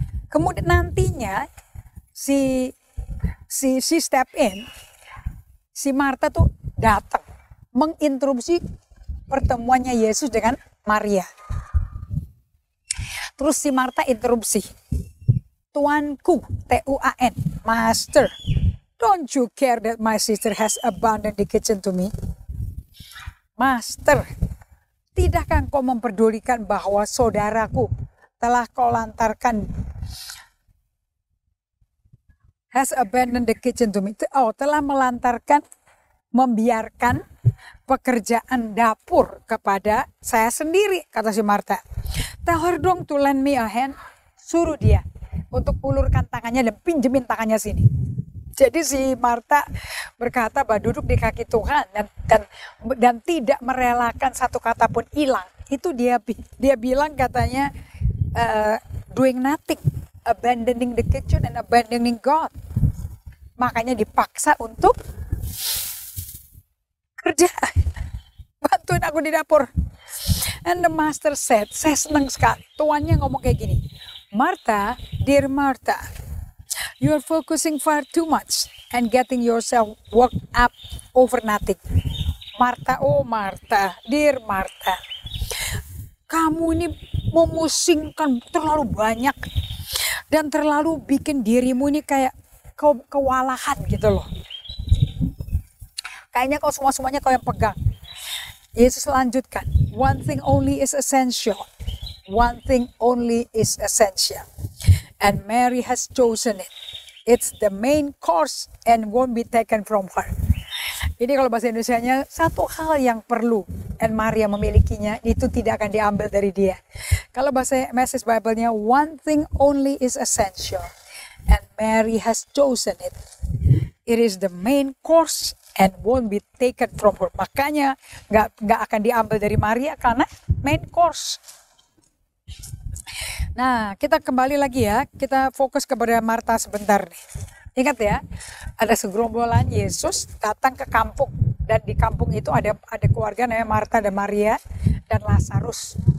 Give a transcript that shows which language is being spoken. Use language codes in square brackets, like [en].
[id] Kemudian nantinya si step in, si Martha tuh datang menginterupsi pertemuannya Yesus dengan Maria. Terus si Martha interupsi. Tuanku, Tuan, [en] Master, don't you care that my sister has abandoned the kitchen to me? [id] Master, tidakkah kau memperdulikan bahwa saudaraku telah kau lantarkan, [en] has abandoned the kitchen to me. [id] Telah melantarkan, membiarkan pekerjaan dapur kepada saya sendiri, kata si Martha. [en] Tell her [id] dong [en] to lend me a hand. [id] Suruh dia untuk ulurkan tangannya dan pinjemin tangannya sini. Jadi si Martha berkata bahwa duduk di kaki Tuhan dan tidak merelakan satu kata pun hilang. Itu dia bilang katanya [en] doing nothing, abandoning the kitchen and abandoning God. [id] Makanya dipaksa untuk kerja. Bantuin aku di dapur. [en] And the master said, [id] saya senang sekali. Tuannya ngomong kayak gini. [en] Martha, dear Martha, you are focusing far too much and getting yourself worked up over nothing. [id] Martha, oh Martha, dear Martha, kamu ini memusingkan terlalu banyak dan terlalu bikin dirimu ini kayak kewalahan gitu loh. Kayaknya kau semuanya kau yang pegang. Yesus lanjutkan, [en] one thing only is essential. One thing only is essential. And Mary has chosen it. It's the main course and won't be taken from her. [id] Ini kalau bahasa Indonesianya, satu hal yang perlu and Maria memilikinya, itu tidak akan diambil dari dia. Kalau bahasa Message Bible-nya, [en] one thing only is essential. And Mary has chosen it. It is the main course and won't be taken from her. [id] Makanya nggak akan diambil dari Maria karena main course. Nah, kita kembali lagi ya. Kita fokus kepada Martha sebentar nih. Ingat ya, ada segerombolan Yesus datang ke kampung. Dan di kampung itu ada keluarga namanya Martha dan Maria dan Lazarus.